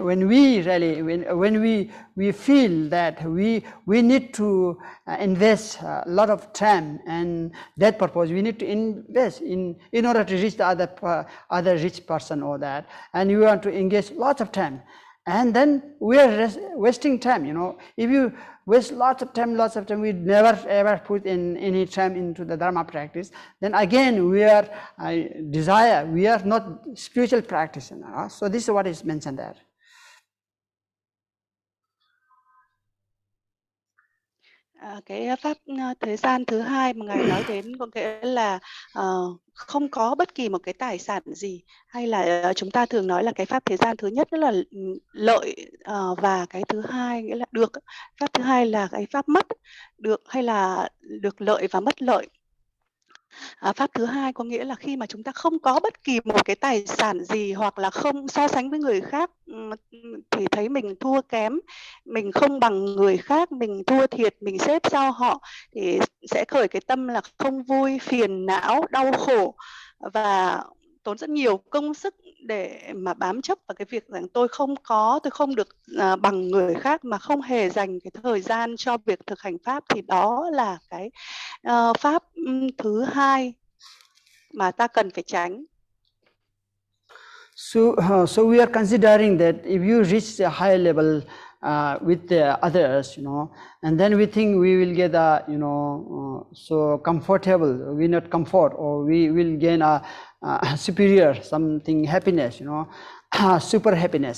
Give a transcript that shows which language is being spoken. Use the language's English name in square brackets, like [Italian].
[English] When we really when we feel that we need to invest a lot of time, and that purpose we need to invest in order to reach the other rich person or that, and you want to engage lots of time, and then we are wasting time. If you waste lots of time, we never ever put in any time into the Dharma practice, then again we are we are not spiritual practitioner. So this is what is mentioned there. [Vietnamese] Cái pháp thế gian thứ hai mà ngài nói đến có nghĩa là không có bất kỳ một cái tài sản gì, hay là chúng ta thường nói là cái pháp thế gian thứ nhất đó là lợi, và cái thứ hai nghĩa là được. Pháp thứ hai là cái pháp mất được, hay là được lợi và mất lợi. Pháp thứ hai có nghĩa là khi mà chúng ta không có bất kỳ một cái tài sản gì, hoặc là không so sánh với người khác thì thấy mình thua kém, mình không bằng người khác, mình thua thiệt, mình xếp sau họ, thì sẽ khởi cái tâm là không vui, phiền não, đau khổ và tốn rất nhiều công sức để mà bám chấp vào cái việc rằng tôi không được bằng người khác, mà không hề dành cái thời gian cho việc thực hành pháp. Thì đó là cái pháp thứ hai mà ta cần phải tránh. [English] So we are considering that if you reach a high level with the others, and then we think we will get so comfortable, we not comfort, or we will gain a superior something happiness, super happiness.